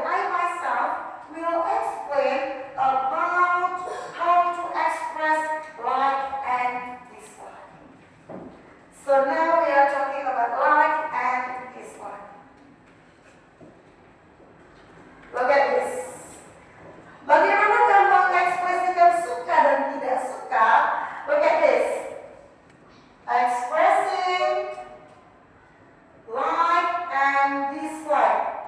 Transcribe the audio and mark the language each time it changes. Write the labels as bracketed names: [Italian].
[English] I myself will explain about how to express like and dislike. So now we are talking about like and dislike. Look at this. [Indonesian] Bagaimana kamu mengekspresikan suka dan tidak suka? [English] Look at this. Expressing like and dislike.